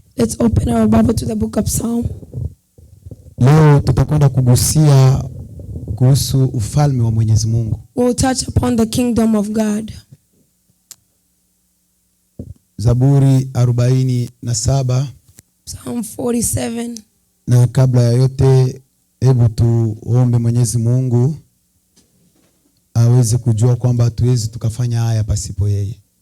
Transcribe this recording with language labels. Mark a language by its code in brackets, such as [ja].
[en] Let's open our Bible to the book of Psalm. [sw] Leo tutakwenda kugusia kuhusu ufalme wa Mwenyezi Mungu. [en] We'll touch upon the kingdom of God. [sw] Zaburi 47. [en] Psalm 47. [sw] Na kabla ya yote, hebu tuombe Mwenyezi Mungu aweze kujua kwamba hatuwezi tukafanya haya pasipo yeye.